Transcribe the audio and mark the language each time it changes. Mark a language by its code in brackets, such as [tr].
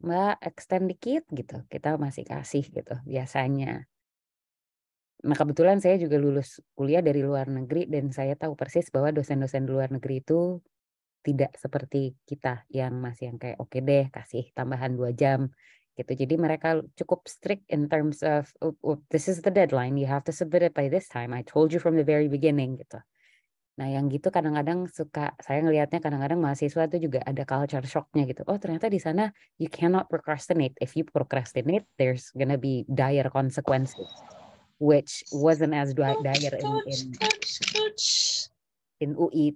[id] Mbak extend dikit gitu. Kita masih kasih gitu biasanya. Nah, kebetulan saya juga lulus kuliah dari luar negeri dan saya tahu persis bahwa dosen-dosen di luar negeri itu tidak seperti kita yang masih yang kayak oke deh kasih tambahan 2 jam gitu. Jadi mereka cukup [en] strict in terms of this is the deadline, you have to submit it by this time. I told you from the very beginning [id] gitu. Nah, yang gitu kadang-kadang saya ngelihatnya kadang-kadang mahasiswa itu juga ada culture shock-nya gitu. [en] Oh, [id] ternyata di sana [en] you cannot procrastinate. If you procrastinate, there's gonna be dire consequences, which wasn't as dire in UI.